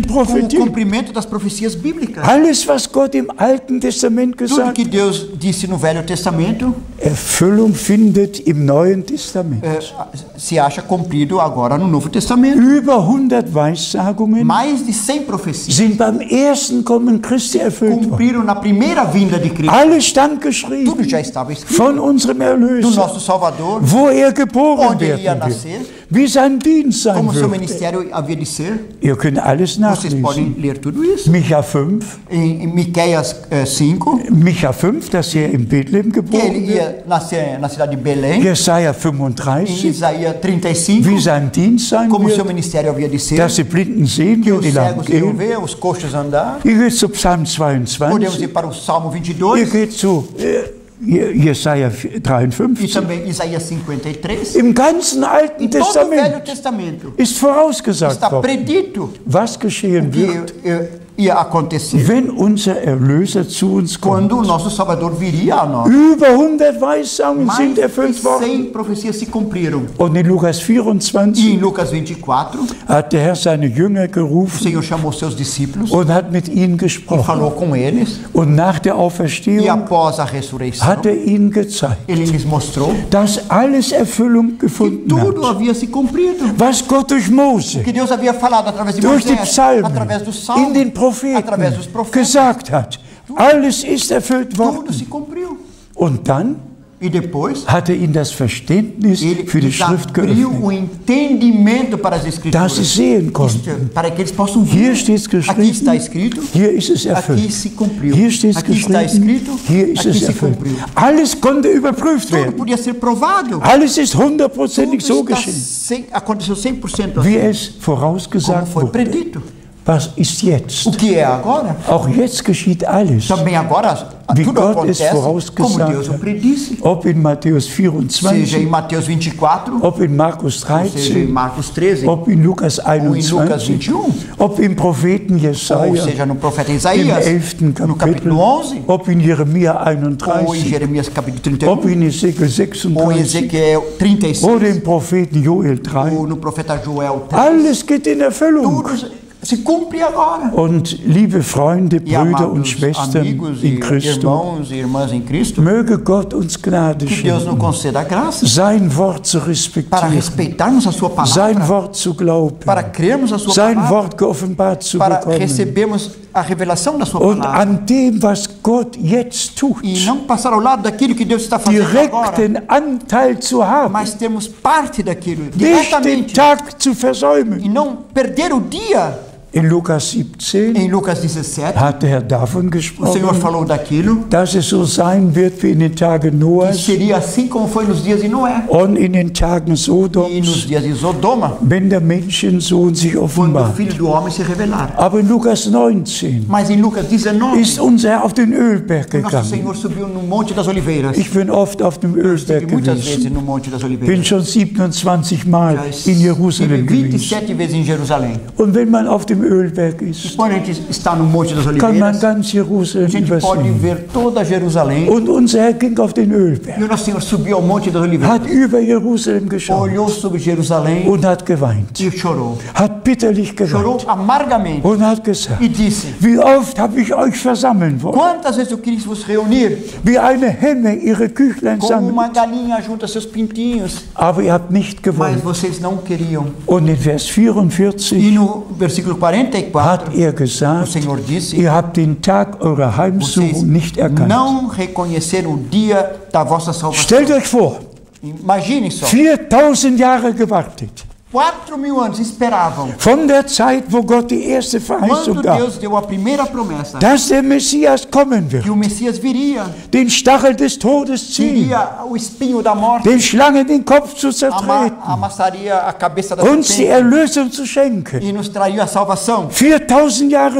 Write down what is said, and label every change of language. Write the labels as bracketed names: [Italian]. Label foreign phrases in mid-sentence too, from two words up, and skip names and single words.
[Portuguese] com o [German] Prophetie. [Portuguese] cumprimento das profecias bíblicas. [German] Alles, was Gott im Alten Testament [Portuguese] Tudo [German] gesagt [Portuguese] que Deus disse no Velho Testamento [German] Erfüllung findet im Neuen Testament. [Portuguese] se acha cumprido agora no Novo Testamento. [German] Über 100 Weissagungen [Portuguese] Mais de 100 profecias [German] sind beim ersten Kommen Christi erfüllt worden. [Portuguese] cumpriram na primeira vinda de Cristo. [German] Alles stand geschrieben [Portuguese] Tudo já estava escrito [German] von unserem [Portuguese] do [German] Erlöser, [Portuguese] nosso Salvador, [German] wo er geboren [Portuguese] onde ele ia [German] werden wird, [Portuguese] nascer, [German] wie sein Dienst sein [Portuguese] como seu [German] würde. [Portuguese] ministério havia de ser. [German] Ihr könnt alles [Portuguese] Vocês podem [German] nachlesen. [Portuguese] ler tudo isso. [German] Micha 5, [Portuguese] Em Miqueias 5, [German] Micha 5, dass er in Bethlehem [Portuguese] que [German] geboren [Portuguese] ele [German] wird. [Portuguese] ia nascer na cidade de Belém. [German] Jesaja [Portuguese] Em 35, Isaías 35, [German] wie sein Dienst sein [Portuguese] como seu [German] wird, [Portuguese] ministério havia de ser. [German] dass die Blinden sehen [Portuguese] Que [German] und [Portuguese] os [German] die Lahmen [Portuguese] cegos iriam [German] gehen. [Portuguese] ver, os coxos andar. [German] Ihr geht zu Psalm [Portuguese] Podemos [German] 22, [Portuguese] ir para o Salmo [German] ihr [Portuguese] 22 [German] geht zu Jesaja [Portuguese] e [German] 53. [Portuguese] também Isaías 53. [German] Im ganzen Alten [Portuguese] Em todo o Velho [German] Testament [Portuguese] Testamento [German] ist vorausgesagt [Portuguese] está [German] worden, [Portuguese] predito [German] was geschehen wird, [Portuguese] que ia acontecer [German] wenn unser Erlöser zu uns kommt. [Portuguese] quando o nosso Salvador viria a nós. [German] Über 100 Weissagungen [Portuguese] Mais [German] sind [Portuguese] de [German] erfüllt worden. [Portuguese] 100 profecias se cumpriram. [German] Und in Lukas [Portuguese] E [German] 24 [Portuguese] em Lucas 24, [German] hat der Herr seine Jünger [Portuguese] o [German] gerufen [Portuguese] Senhor chamou seus discípulos [German] und hat mit ihnen [Portuguese] e [German] gesprochen. [Portuguese] falou com eles. [German] Und nach der [Portuguese] E [German] Auferstehung [Portuguese] após a ressurreição, [German] hat ihnen gezeigt, [Portuguese] ele lhes mostrou [German] dass alles Erfüllung [Portuguese] que [German] gefunden [Portuguese] tudo [German] hat. [Portuguese] havia se cumprido. [German] Was Gott durch Mose, [Portuguese] Que Deus havia falado através de [German] durch die [Portuguese] Moisés, [German] Psalmen, [Portuguese] através dos [German] in den [Portuguese] salmos, através [German] Propheten [Portuguese] dos profetas. [German] gesagt hat. Alles ist erfüllt [Portuguese] Tudo [German] worden. [Portuguese] se cumpriu. [German] Und dann [Portuguese] E depois, [German] hat ihnen das Verständnis [Portuguese] ele [German] für die [Portuguese] lhes [German] Schrift [Portuguese] abriu [German] geöffnet, [Portuguese] o entendimento para as [German] dass sie [Portuguese] Escrituras. [German] sehen konnten. [Portuguese] Isto, para que eles possam [German] Hier [Portuguese] ver. [German] steht [Portuguese] Aqui está [German] geschrieben, [Portuguese] escrito, [German] hier ist es [Portuguese] aqui [German] erfüllt. [Portuguese] se cumpriu. [German] Hier steht [Portuguese] Aqui está [German] geschrieben, [Portuguese] escrito, [German] hier ist [Portuguese] aqui [German] es [Portuguese] se [German] erfüllt. [Portuguese] cumpriu. [German] Alles konnte überprüft [Portuguese] Tudo [German] werden. [Portuguese] podia ser provado. [German] Alles ist hundertprozentig so [Portuguese] Tudo está [German] geschehen, [Portuguese] aconteceu 100% [German] wie [Portuguese] assim, [German] es [Portuguese] como [German] vorausgesagt [Portuguese] foi [German] wurde. [Portuguese] predito. [German] Was ist jetzt? [Portuguese] O que é agora? [German] Auch jetzt geschieht alles. [Portuguese] Também agora [German] Wie [Portuguese] tudo [German] Gott es [Portuguese] acontece como [German] vorausgesagt [Portuguese] Deus o [German] hat. [Portuguese] predisse. [German] Ob in Matthäus [Portuguese] Seja em [German] 24, [Portuguese] Mateus 24, [German] ob in Markus [Portuguese] ou seja em [German] 13, [Portuguese] Marcos 13, [German] ob in Lukas [Portuguese] ou em Lucas 21, 21, [German] ob im Propheten [Portuguese] ou [German] Jesaja, [Portuguese] seja no profeta [German] im [Portuguese] Isaías, 11. no [German] Kapitel, [Portuguese] capítulo 11, [German] ob in Jeremia [Portuguese] ou em 31, Jeremias capítulo [German] ob [Portuguese] 31, [German] in Ezekiel [Portuguese] ou em 36 Ezequiel 36, [German] oder im Propheten Joel 3. [Portuguese] ou no profeta Joel 3. [German] Alles geht in Erfüllung. [Portuguese] Tudo se cumpre agora. [German] Und liebe Freunde, [Portuguese] E [German] Brüder und [Portuguese] amados [German] Schwestern [Portuguese] amigos e [German] in Christus, [Portuguese] irmãos e irmãs em Cristo, [German] möge Gott uns Gnade [Portuguese] que Deus nos [German] schenken, [Portuguese] conceda a graça [German] sein Wort zu [Portuguese] para [German] respektieren, [Portuguese] respeitarmos a sua [German] sein [Portuguese] palavra, [German] Wort zu glauben, [Portuguese] para crermos a sua [German] sein [Portuguese] palavra, [German] Wort geoffenbart zu [Portuguese] para [German] bekommen [Portuguese] recebermos a revelação da sua [German] und [Portuguese] palavra [German] an dem, was Gott jetzt tut, [Portuguese] e não passar ao lado daquilo que Deus está fazendo agora, [German] direkten Anteil zu haben, [Portuguese] mas termos parte daquilo [German] nicht den [Portuguese] diretamente [German] Tag zu versäumen. [Portuguese] e não perder o dia. [German] In Lukas 17 [Portuguese] Em Lucas 17, [German] hat der Herr davon [Portuguese] o Senhor [German] gesprochen, [Portuguese] falou daquilo [German] dass es so sein wird wie in den Tagen [Portuguese] que [German] Noahs [Portuguese] seria assim como foi nos dias de Noé [German] und in den Tagen [Portuguese] e nos [German] Sodoms, [Portuguese] dias de Sodoma, [German] wenn der Menschensohn sich [Portuguese] quando o [German] offenbart. [Portuguese] Filho do Homem se revelar. [German] Aber in Lukas 19 [Portuguese] Mas em Lucas 19, [German] ist unser Herr auf den Ölberg [Portuguese] nosso [German] gegangen. [Portuguese] Senhor subiu no Monte das Oliveiras. [German] Ich bin oft auf dem Ölberg [Portuguese] Estive muitas vezes [German] gewesen. [Portuguese] no Monte das [German] Bin [Portuguese] Oliveiras. [German] schon 27 Mal [Portuguese] Já [German] in [Portuguese] estive [German] Jerusalem gewesen. [Portuguese] 27 vezes em Jerusalém. [German] Und wenn man auf dem Ölberg ist, [Portuguese] Quando a gente está no Monte das [German] kann man [Portuguese] Oliveiras, [German] ganz [Portuguese] a [German] Jerusalem [Portuguese] gente pode [German] übersehen. [Portuguese] ver toda Jerusalém. [German] Und unser Herr ging auf den Ölberg, [Portuguese] E o nosso Senhor subiu ao Monte das Oliveiras, [German] hat über Jerusalem geschaut [Portuguese] olhou sobre Jerusalém [German] und hat geweint, [Portuguese] e chorou. [German] hat bitterlich [Portuguese] Chorou [German] geweint [Portuguese] amargamente [German] und hat gesagt, [Portuguese] e disse: [German] wie oft habe ich euch versammeln wollen, [Portuguese] Quantas vezes eu quis vos reunir, [German] wie eine Henne ihre Küchlein [Portuguese] como uma [German] sammelt, [Portuguese] galinha junta seus pintinhos, [German] aber ihr habt nicht [Portuguese] mas [German] gewollt. [Portuguese] vocês não queriam. [German] Und in Vers [Portuguese] E [German] 44 [Portuguese] no versículo 44, [German] hat er [Portuguese] o [German] gesagt, [Portuguese] Senhor disse: [German] ihr habt den Tag eurer [Portuguese] Vocês [German] Heimsuchung nicht erkannt. [Portuguese] não reconheceram o dia da vossa salvação. [German] Stellt euch vor, [Portuguese] Imaginem só, [German] 4000 Jahre gewartet. [Portuguese] 4.000 anos esperavam. [German] Von der Zeit, wo Gott die erste Verheißung [Portuguese] Quando [German] gab, [Portuguese] Deus deu a primeira promessa, [German] dass der Messias kommen wird, [Portuguese] que o Messias viria, [German] den Stachel des Todes ziehen, [Portuguese] iria o espinho da morte, [German] den Schlangen den Kopf zu zertreten, [Portuguese] amassaria a cabeça da [German] uns die [Portuguese] serpente [German] Erlösung zu schenken. [Portuguese] e nos traria a salvação. [German] 4000 Jahre